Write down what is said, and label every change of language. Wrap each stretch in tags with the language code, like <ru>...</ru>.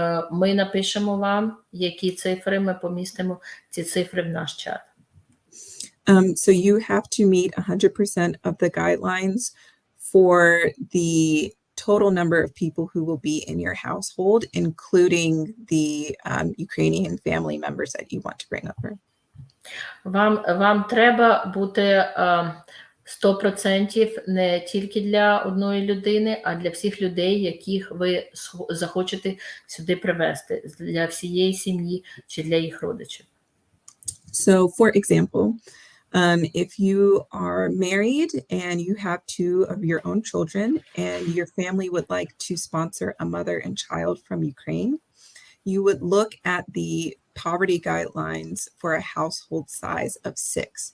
<uk>Ми напишемо вам, які цифри, ми помістимо ці цифри в наш чат.</uk> <en>So you have to meet 100% of the guidelines for the total number of people who will be in your household, including the Ukrainian family members that you want to bring over.</en> <uk>Вам треба бути 100% не тільки для одної людини, а для всіх людей, яких ви захочете сюди привезти, для всієї сім'ї чи для їх родичів.</uk> <en>So, for example, if you are married and you have two of your own children and your family would like to sponsor a mother and child from Ukraine, you would look at the poverty guidelines for a household size of 6.</en>